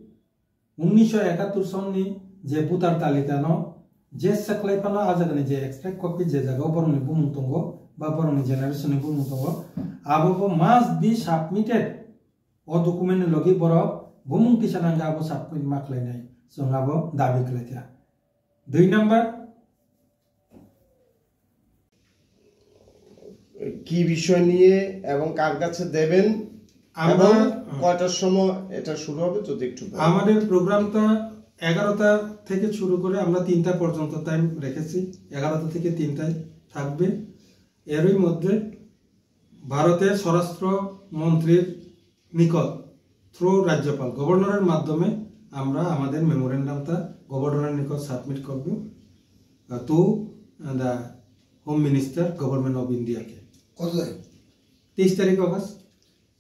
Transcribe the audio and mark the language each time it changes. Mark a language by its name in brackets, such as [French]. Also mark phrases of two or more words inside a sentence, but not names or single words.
[Bodo] 1971 सननि जे भोटार तालिका न जे सकलायफाना आजागनि जे [English] extract copy [Bodo] जे जागाव बरंनि बुमुं दंगो बा बरंनि जेनारेशननि बुमुं दंगो आबो [English] must be submitted [Bodo] ओ डॉक्यूमेंट लगी बर बुमुं तिसानांगा आबो सबमिट माखलायनाय जोंहाबो दाबि खलायथिया 2 नम्बर [Bangla] কি বিষয় নিয়ে এবং কার কাছে দেবেন আমরা কয়টার সময় এটা শুরু হবে যদি একটু আমাদের প্রোগ্রামটা 11টা থেকে শুরু করে আমরা 3টা পর্যন্ত টাইম রেখেছি 11টা থেকে 3টায় থাকবে এরই মধ্যে ভারতের স্বরাষ্ট্র মন্ত্রীর নিকট থ্রু রাজ্যপাল গভর্নরের মাধ্যমে আমরা আমাদের মেমোরেন্ডামটা গভর্নরের নিকট সাবমিট করব [English] to the Home Minister Government of India [Bangla] কে কত তারিখ 23 তারিখ অগস্ট